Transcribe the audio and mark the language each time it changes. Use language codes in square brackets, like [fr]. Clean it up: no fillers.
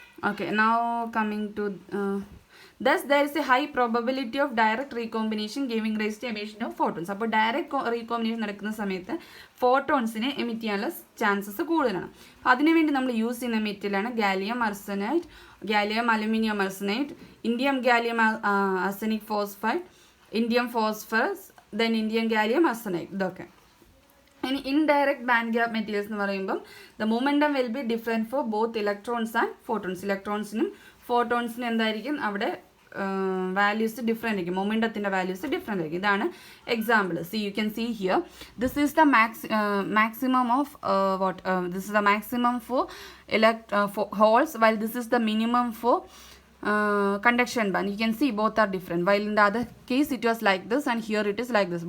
[en] Okay, now coming to thus there is a high probability of direct recombination giving rise to emission of photons. [ml] അപ്പോൾ direct recombination നടക്കുന്ന സമയത്ത് ഫോട്ടോൺസിനെ emit ചെയ്യാനുള്ള chances കൂടുതലാണ്. അപ്പോൾ അതിനുവേണ്ടി നമ്മൾ യൂസ് ചെയ്യുന്ന മെറ്റീരിയലാണ് gallium arsenide, gallium aluminium arsenide, indium gallium arsenic phosphide, indium phosphorus, then Indian gallium arsenide. ഇതൊക്കെ ഇനി [en] indirect band gap materials [ml] എന്ന് പറയുമ്പം [en] The momentum will be different for both electrons and photons. [ml] ഇലക്ട്രോൺസിനും ഫോട്ടോൺസിനും എന്തായിരിക്കും അവിടെ വാല്യൂസ് ഡിഫറെൻ്റ് ആയിരിക്കും, മൊമെൻറ്റത്തിൻ്റെ values different ആയിരിക്കും. ഇതാണ് example. [en] See you can see here this is the maximum of this is the maximum for holes while this is the minimum for conduction band. You can see both are different. While in the other case it was like this and here it is like this.